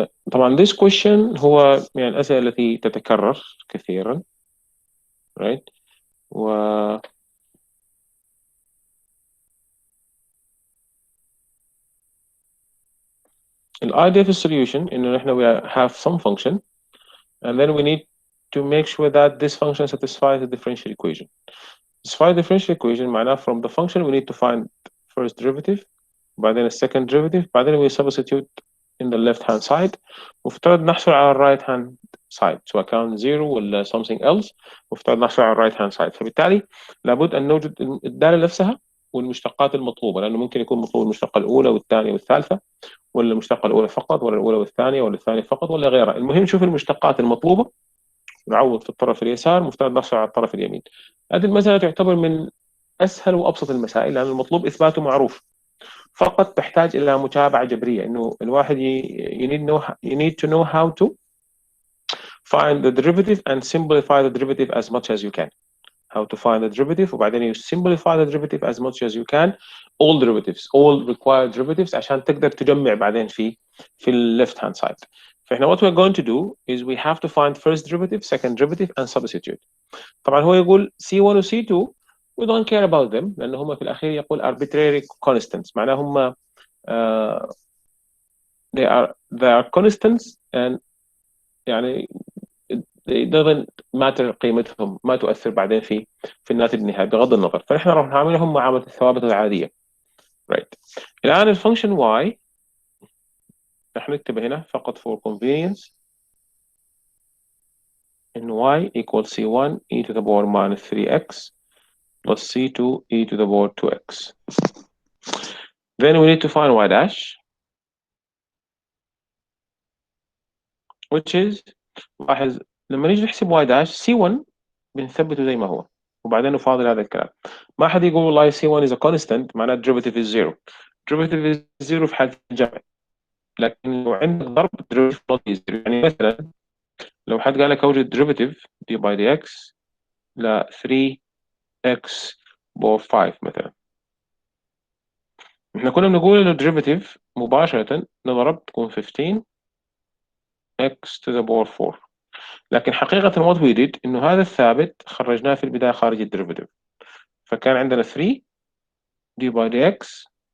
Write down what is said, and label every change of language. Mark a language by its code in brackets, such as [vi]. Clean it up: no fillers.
[ar] طبعا [en] this question [ar] هو يعني الأسئلة التي تتكرر كثيرا، [en] right؟ و الidea [ar] في [en] solution [ar] إنه نحن [en] we have some function and then we need to make sure that this function satisfies the differential equation. Satisfy the differential equation [ar] معناه [en] from the function we need to find first derivative [ar] وبعدين [en] السكند ديريفيتيف، [ar] بعدين [en] we substitute in the left hand side. [ar] مفترض نحصل على الرايت هاند سايد سواء كان زيرو ولا [en] something else، [ar] مفترض نحصل على الرايت هاند سايد. فبالتالي لابد ان نوجد الداله نفسها والمشتقات المطلوبه، لانه ممكن يكون مطلوب المشتقه الاولى والثانيه والثالثه، ولا المشتقه الاولى فقط، ولا الاولى والثانيه، ولا الثانيه فقط، ولا غيرها. المهم نشوف المشتقات المطلوبه، نعوض في الطرف اليسار، مفترض نحصل على الطرف اليمين. هذه المساله تعتبر من اسهل وابسط المسائل، لان المطلوب اثباته معروف، فقط تحتاج الى متابعه جبريه، انه الواحد [en] you need to know how to find the derivative and simplify the derivative as much as you can. How to find the derivative، [ar] وبعدين [en] you simplify the derivative as much as you can. all derivatives, all required derivatives، [ar] عشان تقدر تجمع بعدين في ال [en] left hand side. [ar] فاحنا [en] what we're going to do is we have to find first derivative, second derivative and substitute. [ar] طبعا هو يقول C1 و C2 [en] we don't care about them، [ar] لأن هم في الأخير يقول [en] arbitrary constants، [ar] معناها هم [en] they are constants [ar] and يعني [en] it doesn't matter [ar] قيمتهم، ما تؤثر بعدين في الناتج النهائي بغض النظر. فنحن راح نعاملهم معاملة الثوابت العادية. [en] right. [ar] الآن الفانكشن [en] y [ar] راح نكتبه هنا فقط [en] for convenience in y equals c1 e to the power minus 3x plus c2 e to the power 2x. Then we need to find y dash, which is [ar] لاحظ لما نيجي نحسب y dash c1 بنثبته زي ما هو، وبعدين نفاضل هذا الكلام. ما حد يقول والله [en] c1 is a constant [ar] معناه [en] derivative is zero. derivative is zero [ar] في حالة الجمع، لكن لو عندك ضرب [en] derivative not is zero. [ar] يعني مثلا لو حد قال لك اوجد derivative d by dx ل 3x باور 5 مثلا، احنا كنا بنقول انه derivative مباشرة نضرب تكون 15 x to the power 4، لكن حقيقة [en] what we did [ar] انه هذا الثابت خرجناه في البداية خارج الديريفيتيف، فكان عندنا 3 d by dx